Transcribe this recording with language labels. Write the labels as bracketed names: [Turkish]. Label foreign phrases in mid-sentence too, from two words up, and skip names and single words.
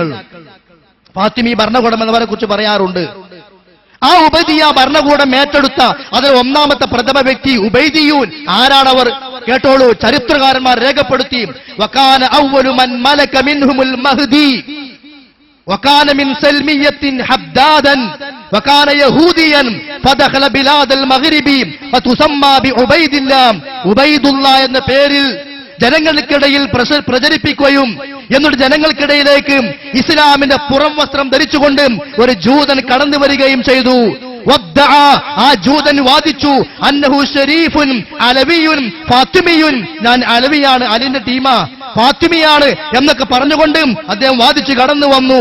[Malayalam] ഫാത്തിമി ഭരണകൂടം എന്നവരെ കുറിച്ച് പറയാറുണ്ട്. ആ ഉബൈദിയ ഭരണകൂടം ഏറ്റെടുത്ത അതിൽ ഒന്നാമത്തെ പ്രഥമ വ്യക്തി ഉബൈദിയൂൻ. ആരാണവർ? കേട്ടോളൂ, ചരിത്രകാരന്മാർ രേഖപ്പെടുത്തി. [Arabic] وكان أول من ملك منهم المهدي وكان من سلمية حدادا وكان يهوديا فدخل بلاد المغرب فتسمى بعبيد الله. [Malayalam] ഉബൈദ് എന്ന പേരിൽ ജനങ്ങൾക്കിടയിൽ പ്രചരിപ്പിക്കുകയും എന്നിട്ട് ജനങ്ങൾക്കിടയിലേക്ക് ഇസ്ലാമിന്റെ പുറം വസ്ത്രം ധരിച്ചുകൊണ്ട് ഒരു ജൂതൻ കടന്നു വരികയും ചെയ്തു. ആ ജൂതൻ വാദിച്ചു, [Arabic] أنه شريف علوي فاطمي, [Malayalam] ഞാൻ അലവിയാണ്, അലിന്റെ ടീമാ, ഫാത്തിമിയാണ് എന്നൊക്കെ പറഞ്ഞുകൊണ്ട് അദ്ദേഹം വാദിച്ചു കടന്നു വന്നു.